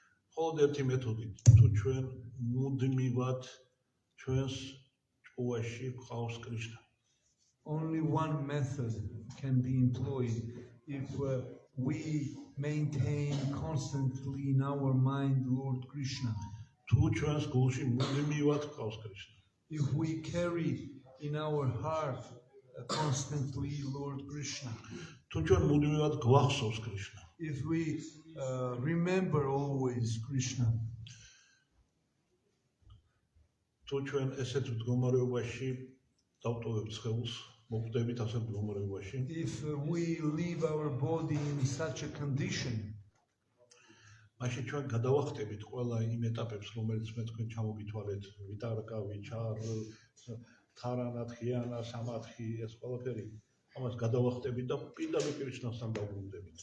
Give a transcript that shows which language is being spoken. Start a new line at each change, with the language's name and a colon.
Georgian: მხოლოდ ერთი მეთოდით, თუ ჩვენ მუდმივად ჩვენს ჭკუაში გვყავს კრიშნა.
English: Only one method can be employed if we maintain constantly in our mind Lord Krishna.
Georgian: თუ ჩვენს გულში მუდმივად გვყავს კრიშნა.
English: If we carry in our heart constantly Lord Krishna.
Georgian: თუ ჩვენ მუდმივად გვახსოვს კრიშნა.
English: If we remember always Krishna.
Georgian: თუ ჩვენ ესეთ მდგომარეობაში დავტოვებთ ხელს, მოკვდებით ასეთ მდგომარეობაში,
English: If we leave our body in such a condition,
Georgian: მაშინ ჩვენ გადავახტებით ყველა იმ ეტაპებს, რომელიც მე თქვენ ჩამოგითვალეთ, ვიტარკა, ვიჩარ, თარანა, თიანა, სამათი, ეს ყველაფერი, ამას გადავახტებით და პირდაპირ კრიშნასთან დავბრუნდებით.